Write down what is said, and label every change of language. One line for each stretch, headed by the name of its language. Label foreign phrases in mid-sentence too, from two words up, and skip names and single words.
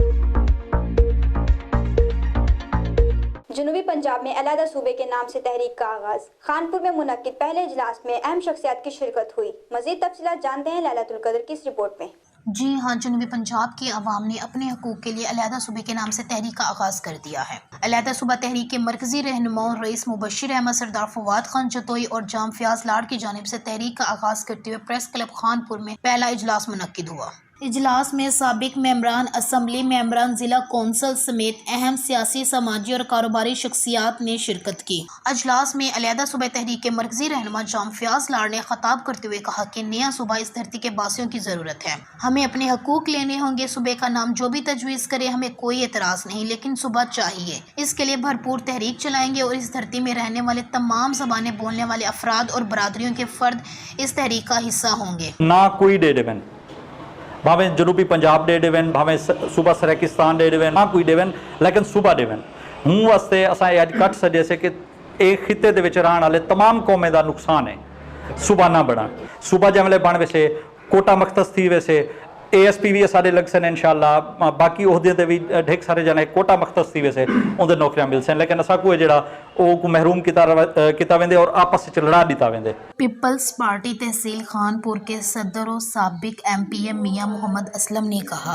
Urdu: جنوبی پنجاب میں علیحدہ صوبے کے نام سے تحریک کا آغاز. خانپور میں منعقد پہلے اجلاس میں اہم شخصیات کی شرکت ہوئی. مزید تفصیلات جانتے ہیں لیلۃ القدر کی اس رپورٹ میں. جی ہاں، جنوبی پنجاب کے عوام نے اپنے حقوق کے لیے علیحدہ صوبے کے نام سے تحریک کا آغاز کر دیا ہے. علیحدہ صوبہ تحریک کے مرکزی رہنما رئیس مبشر احمد سردار فواد خان جتوئی اور جام فیاض لاڑ کی جانب سے تحریک کا آغاز کرتے ہوئے پریس کلب خانپور میں پہلا اجلاس منعقد ہوا. اجلاس میں سابق ممبران اسمبلی، ممبران ضلع کونسل سمیت اہم سیاسی، سماجی اور کاروباری شخصیات نے شرکت کی. اجلاس میں علیحدہ صوبہ تحریک کے مرکزی رہنما جام فیاض لاڑ نے خطاب کرتے ہوئے کہا کہ نیا صوبہ اس دھرتی کے باسیوں کی ضرورت ہے. ہمیں اپنے حقوق لینے ہوں گے۔ صوبے کا نام جو بھی تجویز کرے ہمیں کوئی اعتراض نہیں، لیکن صوبہ چاہیے. اس کے لیے بھرپور تحریک چلائیں گے اور اس دھرتی میں رہنے والے تمام زبانیں بولنے والے افراد اور برادریوں کے فرد اس تحریک کا حصہ ہوں گے.
Saraiki: نہ کوئی ڈے ڈیون، بھاویں جنوبی پنجاب ڈے ڈیون، بھاویں صوبہ سرائیکستان ڈے ڈیون، نہ کوئی ڈیون، لیکن صوبہ ڈیون ہوں واسطے اساں اج کٹ سکے سے کہ ایک خطے دے وچ رہن والے تمام قومیں دا نقصان ہے صوبہ نہ بنا. صوبہ جملے بن ویسے کوٹہ مختص تھی ویسے ASP بھی سارے لگ سن ان شاء اللہ، باقی عہدے تے بھی ڈھیر سارے جنے کوٹہ مختص تھی ویسے ان کے نوکریاں مل سن، لیکن اساں کو جڑا او محروم کیتا ویندے اور آپس میں لڑا دتا ویندے.
Urdu: پیپلز پارٹی تحصیل خانپور کے صدر اور سابق MPM میاں محمد اسلم نے کہا,